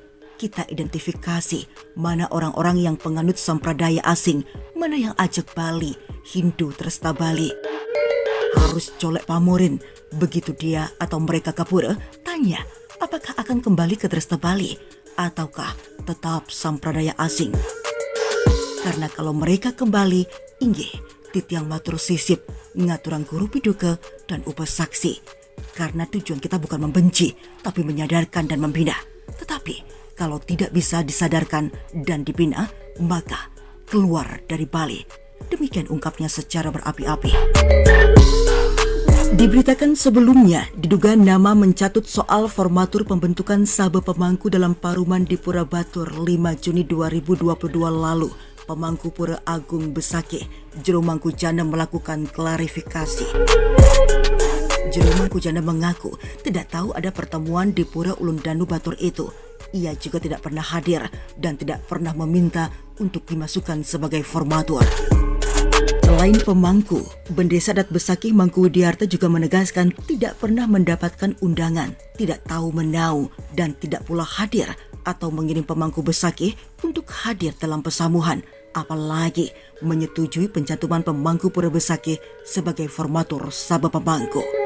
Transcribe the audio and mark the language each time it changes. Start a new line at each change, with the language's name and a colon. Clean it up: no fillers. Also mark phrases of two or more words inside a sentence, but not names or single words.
Indonesian: Kita identifikasi mana orang-orang yang penganut sampradaya asing, mana yang ajak Bali, Hindu Trasta Bali. Harus colek pamorin. Begitu dia atau mereka ke pura, tanya apakah akan kembali ke Trasta Bali ataukah tetap sampradaya asing. Karena kalau mereka kembali,
Balinese: inggih titiang matur sisip, ngaturang guru piduka dan upasaksi.
Indonesian: Karena tujuan kita bukan membenci, tapi menyadarkan dan membina. Tetapi kalau tidak bisa disadarkan dan dibina, maka keluar dari Bali. Demikian ungkapnya secara berapi-api. Diberitakan sebelumnya, diduga nama mencatut soal formatur pembentukan Sabah Pemangku dalam Paruman di Pura Batur 5 Juni 2022 lalu. Pemangku Pura Agung Besakih, Jero Mangkujana melakukan klarifikasi. Jero Mangkujana mengaku tidak tahu ada pertemuan di Pura Ulun Danu Batur itu. Ia juga tidak pernah hadir dan tidak pernah meminta untuk dimasukkan sebagai formatur. Selain pemangku, Bendesa Adat Besakih Mangku Widiarta juga menegaskan tidak pernah mendapatkan undangan, tidak tahu menau, dan tidak pula hadir atau mengirim pemangku Besakih untuk hadir dalam pesamuhan, apalagi menyetujui pencantuman pemangku Pura Besakih sebagai formatur Sabah Pemangku.